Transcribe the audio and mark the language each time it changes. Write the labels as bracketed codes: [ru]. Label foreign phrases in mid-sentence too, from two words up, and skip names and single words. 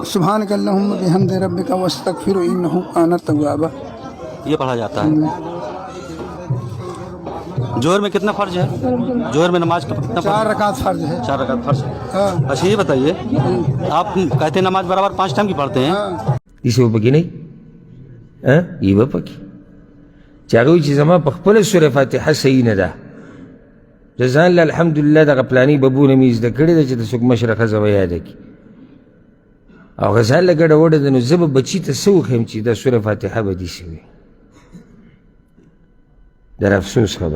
[ar] سبحان اللہم بحمد ربک واستغفرہ انہ کان توابا. [ur] یہ پڑھا جاتا ہے. جوہر میں کتنا فرض ہے؟ جوہر میں نماز کا کتنا 4 رکعت فرض ہے. 4 رکعت فرض ہے. ہاں اچھا یہ بتائیے آپ کہتے ہیں نماز برابر 5 ٹائم کی پڑھتے ہیں. ہاں [ps] داسې به پکې نه یې به پکې چې هغه وایي چې زما په خپله سوره فاتحه صحیح نه ده زه ځان له الحمدلله دغه پلاني ببونه مې زده کړې ده چې د څوک مشره ښځه به یاده کړي او هغه ځان له ګډه وډه ده نو زه به بچي ته څه وښیم چې دا سوره فاتحه به داسې وي دا افسوس خبره